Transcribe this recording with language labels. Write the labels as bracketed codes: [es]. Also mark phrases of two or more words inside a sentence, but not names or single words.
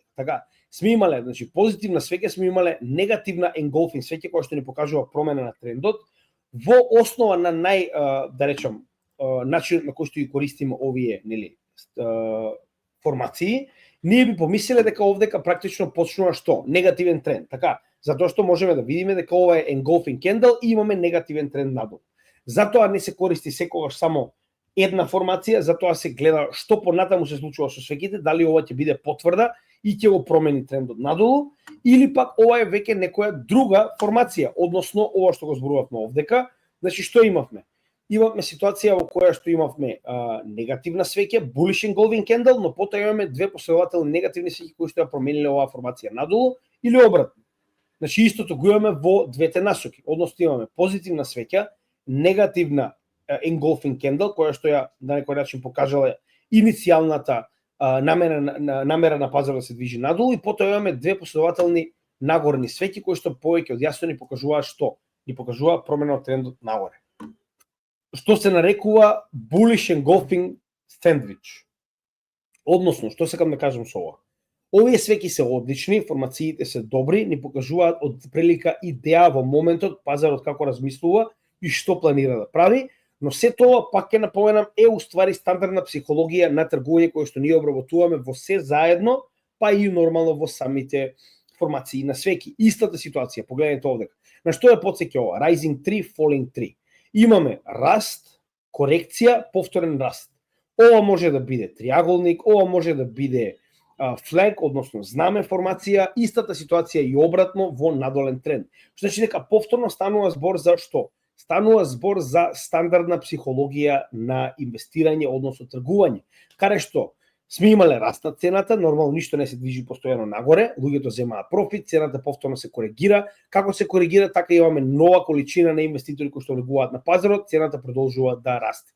[mk] Така, сме имале, значи позитивна свеќа, сме имале негативна engulfing свеќа која што ни покажува промена на трендот во основа на да речам начинот на кој што ги користиме овие, нели, формации. Ние би помислиле дека овдека практично почнува што? Негативен тренд, така? Затоа што можеме да видиме дека ова е [en] engulfing candle [mk] и имаме негативен тренд надолу. Затоа не се користи секогаш само една формација, затоа се гледа што понатаму се случува со свеќите, дали ова ќе биде потврда и ќе го промени трендот надолу, или пак ова е веќе некоја друга формација, односно ова што го зборувавме овдека. Значи што имавме? Имавме ситуација во која што имавме негативна свеќа, [en] bullish engulfing candle, [mk] но потоа имаме две последователни негативни свеќи кои што ја промениле оваа формација надолу или обратно. Значи истото го имаме во двете насоки, односно имаме позитивна свеќа, негативна [en] engulfing candle [mk] која што ја на некој начин покажала иницијалната намера на пазарот да се движи надолу и потоа имаме две последователни нагорни свеќи кои што повеќе од јасно ни покажуваат што? Ни покажуваат промена од трендот нагоре. Што се нарекува [en] bullish engulfing sandwich. [mk] Односно, што сакам да кажам со ова? Овие свеќи се одлични, формациите се добри, ни покажуваат од прилика идеја во моментот пазарот како размислува и што планира да прави, но се тоа пак ќе напоменам е уствари стандардна психологија на тргување која што ние обработуваме во се заедно, па и нормално во самите формации на свеќи. Истата ситуација, погледнете овдека. На што е потсеќа ова? [en] Rising 3, falling 3. [mk] Имаме раст, корекција, повторен раст. Ова може да биде триаголник, ова може да биде фланг, односно знаме формација, истата ситуација и обратно во надолен тренд. Што значи дека повторно станува збор за што? Станува збор за стандардна психологија на инвестирање, односно тргување, каде што сме имале раст на цената, нормално ништо не се движи постојано нагоре, луѓето земаат профит, цената повторно се коригира, како се коригира, така имаме нова количина на инвеститори кои што влегуваат на пазарот, цената продолжува да расте.